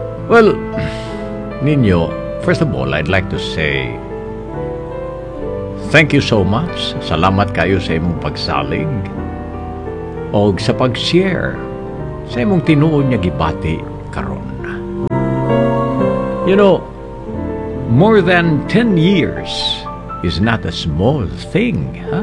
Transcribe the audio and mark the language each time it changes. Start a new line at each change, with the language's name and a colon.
English: Well, Ninyo, first of all, I'd like to say thank you so much.
Cebuano: Salamat kayo sa imong pagsalig o sa pag-share sa imong tinuon niya gibati karon.
English: You know, more than 10 years is not a small thing, ha?